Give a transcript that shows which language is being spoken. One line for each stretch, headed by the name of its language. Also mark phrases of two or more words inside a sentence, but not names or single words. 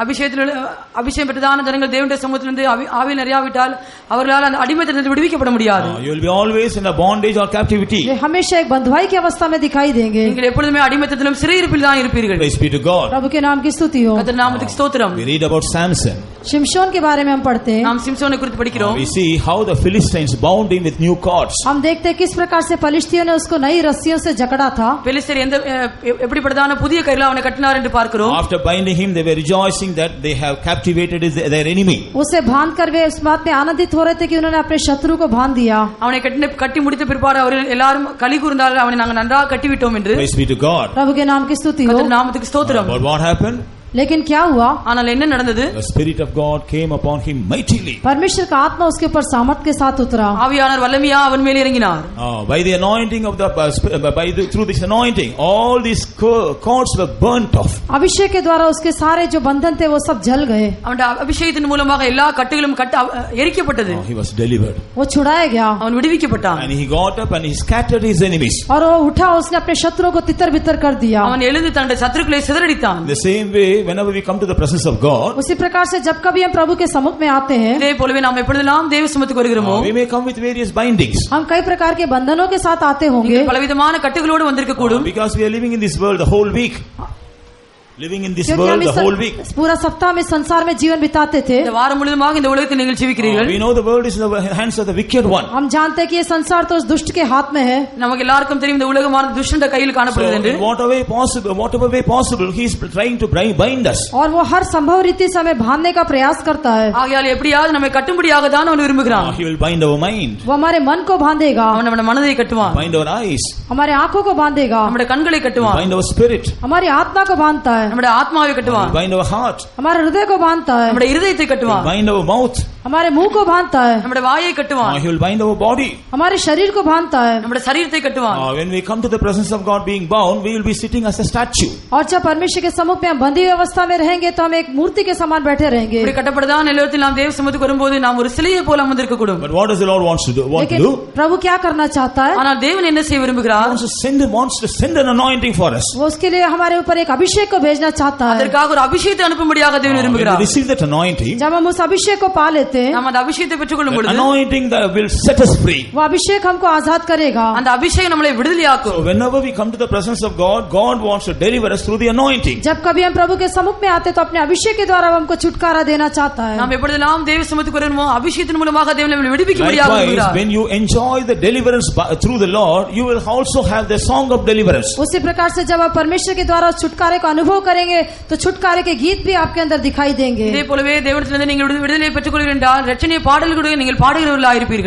Tamil: அபிஷேகம் பெற்றதான ஜனங்கள் தேவனுடைய சமூகத்திலிருந்து ஆவியில் நிறையாவிட்டால் அவர்களால் அந்த அடிமைத்தனத்திலிருந்து விடுவிக்கப்பட முடியாது.
English: You will be always in a bondage or captivity.
Hindi: वे हमेशा एक बंधुआई की अवस्था में दिखाई देंगे.
Tamil: நீங்கள் எப்பொழுதுமே அடிமைத்தனத்திலும் சிறையிருப்பில் தான் இருப்பீர்கள்.
English: Praise be to God.
Hindi: प्रभु के नाम की स्तुति हो.
Tamil: கர்த்தருடைய நாமத்துக்கு ஸ்தோத்திரம்.
English: We read about Samson.
Hindi: शिमशोन के बारे में हम पढ़ते हैं.
Tamil: நாம் சிம்சோனை குறித்து படிக்கிறோம்.
English: We see how the Philistines bound him with new cords.
Hindi: हम देखते हैं किस प्रकार से फलिस्तियों ने उसको नई रस्सियों से जकड़ा था.
Tamil: பெலிஸ்தர் எப்படிப்பட்டதான புதிய கயிறுல அவனை கட்டினார் என்று பார்க்கிறோம்.
English: After binding him, they were rejoicing that they have captivated their enemy.
Hindi: उसे बांध कर वे इस बात में आनंदित हो रहे थे कि उन्होंने अपने शत्रु को बांध दिया.
Tamil: அவனை கட்டி முடித்த பிற்பாடு அவர்கள் எல்லாரும் களி கூர்ந்தார்கள், அவனை நாங்கள் நன்றாக கட்டிவிட்டோம் என்று.
English: Praise be to God.
Hindi: प्रभु के नाम की स्तुति हो.
Tamil: கர்த்தருடைய நாமத்துக்கு ஸ்தோத்திரம்.
English: But what happened?
Hindi: लेकिन क्या हुआ?
Tamil: ஆனால் என்ன நடந்தது?
English: The Spirit of God came upon him mightily.
Hindi: परमेश्वर का आत्मा उसके ऊपर सामर्थ के साथ उतरा.
Tamil: ஆவியானவர் வல்லமையா அவன் மேல் இறங்கினார்.
English: By the anointing of through this anointing, all these cords were burnt off.
Hindi: अभिषेक के द्वारा उसके सारे जो बंधन थे वो सब जल गए.
Tamil: அவனுடைய அபிஷேகத்தின் மூலமாக எல்லா கட்டுகளும் எரிக்கப்பட்டது.
English: He was delivered.
Hindi: वो छुड़ाया गया.
Tamil: அவன் விடுவிக்கப்பட்டான்.
English: And he got up and he scattered his enemies.
Hindi: और वो उठा, उसने अपने शत्रुओं को तितर बितर कर दिया.
Tamil: அவன் எழுந்து தன்னுடைய சத்துருக்களை சிதறடித்தான்.
English: The same way, whenever we come to the presence of God,
Hindi: उसी प्रकार से जब कभी हम प्रभु के सम्मुख में आते हैं,
Tamil: இதே போலவே நாம் எப்பொழுதெல்லாம் தேவ சமூகத்துக்கு வருகிறோமோ,
English: we may come with various bindings.
Hindi: हम कई प्रकार के बंधनों के साथ आते होंगे.
Tamil: பலவிதமான கட்டுகளோடு வந்திருக்க கூடும்.
English: Because we are living in this world the whole week. Living in this
Hindi: क्योंकि
English: world
Hindi: हम
English: the whole week.
Hindi: पूरा सप्ताह में संसार में जीवन बिताते थे.
Tamil: இந்த வாரம் முழுவதுமாக இந்த உலகத்தில் நீங்கள் ஜீவிக்கிறீர்கள்.
English: We know the world is in the hands of the wicked one.
Hindi: हम जानते हैं कि ये संसार तो उस दुष्ट के हाथ में है.
Tamil: நமக்கு எல்லாருக்கும் தெரியும் இந்த உலகமானது துஷ்டனுடைய கையில் காணப்படுகிறது என்று.
English: Whatever way possible, he is trying to bind us.
Hindi: और वो हर संभव रीति से हमें बांधने का प्रयास करता है.
Tamil: ஆகையால் எப்படியாவது நம்மை கட்டும்படியாக தான் அவன் விரும்புகிறான்.
English: He will bind our mind.
Hindi: वो हमारे मन को बांधेगा.
Tamil: அவன் நம்ம மனதை கட்டுவான்.
English: Bind our eyes.
Hindi: हमारे आंखों को बांधेगा.
Tamil: நம்முடைய கண்களை கட்டுவான்.
English: Bind our spirit.
Hindi: हमारी आत्मा को बांधता है.
Tamil: நம்முடைய ஆத்மாவை கட்டுவான்.
English: Bind our heart.
Hindi: हमारे हृदय को बांधता है.
Tamil: நம்முடைய இருதயத்தை கட்டுவான்.
English: Bind our mouth.
Hindi: हमारे मुंह को बांधता है.
Tamil: நம்முடைய வாயை கட்டுவான்.
English: He will bind our body.
Hindi: हमारे शरीर को बांधता है.
Tamil: நம்முடைய சரீரத்தை கட்டுவான்.
English: When we come to the presence of God being bound, we will be sitting as a statue.
Hindi: और जब परमेश्वर के सम्मुख में हम बंधी हुई अवस्था में रहेंगे तो हम एक मूर्ति के समान बैठे रहेंगे.
Tamil: இப்படி கட்டப்பட்டதான நிலத்தில் நாம் தேவ சமூகத்துக்கு வரும்போது நாம் ஒரு சிலையை போல அமர்ந்திருக்க கூடும்.
English: But what does the Lord wants to do?
Hindi: लेकिन प्रभु क्या करना चाहता है?
Tamil: ஆனால் தேவன் என்ன செய்ய விரும்புகிறார்?
English: wants to send an anointing for us.
Hindi: वो उसके लिए हमारे ऊपर एक अभिषेक को भेजना चाहता है.
Tamil: அதற்காக ஒரு அபிஷேகத்தை அனுப்பும்படியாக தேவன் விரும்புகிறார்.
English: When we receive that anointing,
Hindi: जब हम उस अभिषेक को पा लेते हैं,
Tamil: நாம் அந்த அபிஷேகத்தை பெற்றுக்கொள்ளும் பொழுது
English: anointing that will set us free.
Hindi: वो अभिषेक हमको आजाद करेगा.
Tamil: அந்த அபிஷேகம் நம்மை விடுதலையாக்கும்.
English: So whenever we come to the presence of God, God wants to deliver us through the anointing.
Hindi: जब कभी हम प्रभु के सम्मुख में आते तो अपने अभिषेक के द्वारा हमको छुटकारा देना चाहता है.
Tamil: நாம் எப்பொழுதெல்லாம் தேவ சமூகத்துக்கு வருவோமோ அபிஷேகத்தின் மூலமாக தேவன் நம்மை விடுவிக்கும்படியாக விரும்புகிறார்.
English: When you enjoy the deliverance through the Lord, you will also have the song of deliverance.
Hindi: उसी प्रकार से जब आप परमेश्वर के द्वारा छुटकारे को अनुभव करेंगे तो छुटकारे के गीत भी आपके अंदर दिखाई देंगे.
Tamil: இதே போலவே தேவனிடத்திலிருந்து நீங்கள் விடுதலை பெற்றுக்கொள்கிறீர்கள் என்றால் இரட்சணிய பாடல்களுடன் நீங்கள் பாடுகிறவர்களாக இருப்பீர்கள்.